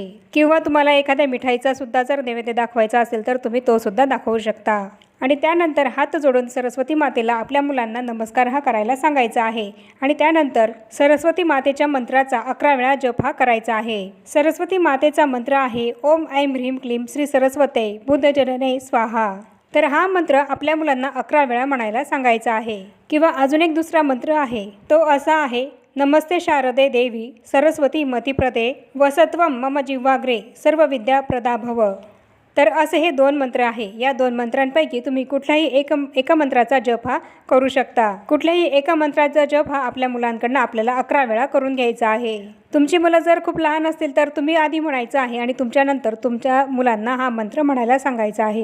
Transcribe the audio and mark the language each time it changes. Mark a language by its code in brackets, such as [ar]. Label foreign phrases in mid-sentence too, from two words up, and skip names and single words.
[mr] किंवा तुम्हाला एखाद्या मिठाईचा सुद्धा जर नैवेद्य दाखवायचा असेल तर तुम्ही तो सुद्धा दाखवू शकता. आणि त्यानंतर हात जोडून सरस्वती मातेला आपल्या मुलांना नमस्कार हा करायला सांगायचा आहे. आणि त्यानंतर सरस्वती मातेच्या मंत्राचा 11 वेळा जप हा करायचा आहे. सरस्वती मातेचा मंत्र आहे [sa] ओम ऐं ह्रीं क्लीं श्री सरस्वते बुद्धजनने स्वाहा. [mr] तर हा मंत्र आपल्या मुलांना 11 वेळा म्हणायला सांगायचा आहे. किंवा अजून एक दुसरा मंत्र आहे तो असा आहे [sa] नमस्ते शारदे देवी सरस्वती मतिप्रदे वसत्वं मम जिह्वाग्रे सर्व विद्या प्रदा भव. [mr] तर असे हे 2 मंत्र आहे. या 2 मंत्रांपैकी तुम्ही कुठल्याही एका मंत्राचा जप हा करू शकता. कुठल्याही एका मंत्राचा जप हा आपल्या मुलांकडून आपल्याला 11 वेळा करून घ्यायचा आहे. तुमची मुलं जर खूप लहान असतील तर तुम्ही आधी म्हणायचं आहे आणि तुमच्यानंतर तुमच्या मुलांना हा मंत्र म्हणायला सांगायचा आहे।